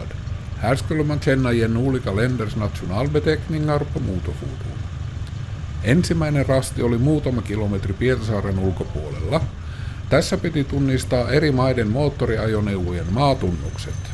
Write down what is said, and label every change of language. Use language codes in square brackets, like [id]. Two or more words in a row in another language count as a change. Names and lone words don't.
[sv] Här skulle man känna igen olika länders nationalbeteckningar på motorfordon. [fi] Ensimmäinen rasti oli muutama kilometri Pietarsaaren ulkopuolella. Tässä piti tunnistaa eri maiden moottoriajoneuvojen maatunnukset.